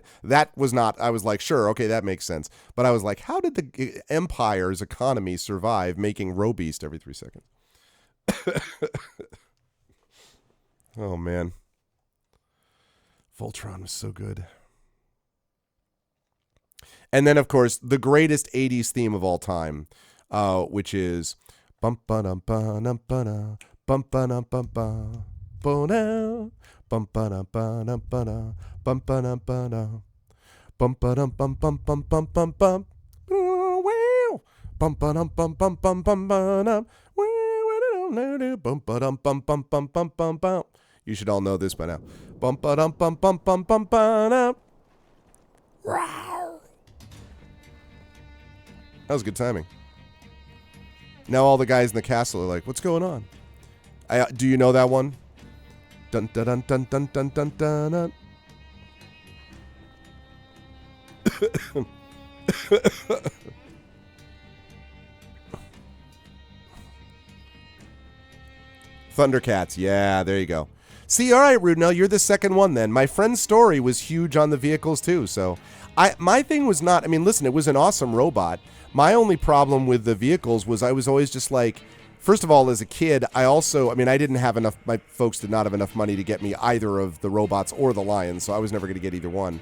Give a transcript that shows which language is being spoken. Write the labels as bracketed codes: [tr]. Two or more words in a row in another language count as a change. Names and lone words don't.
[en] That was not, I was like, sure, okay, that makes sense. But I was like, how did the Empire's economy survive making row beast every 3 seconds? Oh, man. Voltron was so good. And then, of course, the greatest 80s theme of all time, which is bum ba dum ba dum ba da bum ba dum bum ba bo now bum ba dum ba dum ba da bum ba dum ba da bum ba dum bum bum bum bum bum bum wow bum ba dum bum bum bum bum ba dum bum ba dum bum bum bum bum bum bum. You should all know this by now. Bum ba dum bum bum bum bum ba. That was good timing. Now all the guys in the castle are like, "What's going on?" Do you know that one? Dun dun dun dun dun dun dun dun. Thundercats. Yeah, there you go. See, all right, Rudnell, you're the second one then. My friend's story was huge on the vehicles too. So my thing was not, I mean, listen, it was an awesome robot. My only problem with the vehicles was I was always just like, first of all, as a kid, I didn't have enough, my folks did not have enough money to get me either of the robots or the lions, so I was never going to get either one.